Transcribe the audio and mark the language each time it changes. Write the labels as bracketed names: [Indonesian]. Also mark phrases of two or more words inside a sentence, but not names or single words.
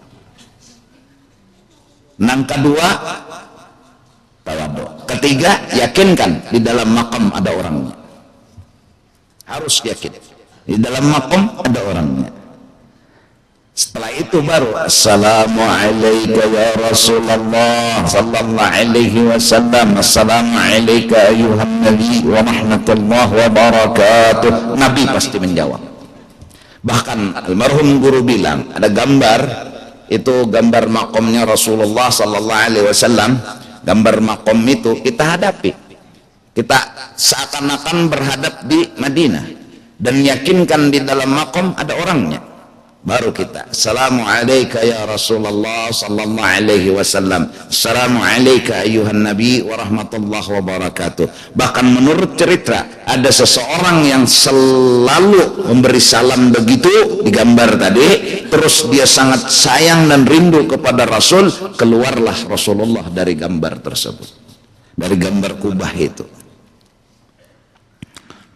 [Indonesian] Nang kedua tawadhu. Ketiga, yakinkan di dalam makam ada orangnya. Harus yakin di dalam makam ada orangnya. Setelah itu baru [Arabic] السلام عليكم يا رسول الله صلى الله عليه وسلم, السلام عليكم أيها النبي ورحمة الله وبركاته. [Indonesian] Nabi pasti menjawab. Bahkan almarhum guru bilang ada gambar, itu gambar makamnya Rasulullah [Arabic] صلى الله عليه وسلم. [Indonesian] Gambar makom itu kita hadapi, kita seakan-akan berhadap di Madinah dan yakinkan di dalam makom ada orangnya. Baru kita [Arabic] السلام عليكم يا رسول الله صلى الله عليه وسلم, السلام عليكم أيها النبي ورحمة الله وبركاته. [Indonesian] Bahkan menurut cerita ada seseorang yang selalu memberi salam begitu di gambar tadi. Terus dia sangat sayang dan rindu kepada Rasul. Keluarlah Rasulullah dari gambar tersebut, dari gambar kubah itu.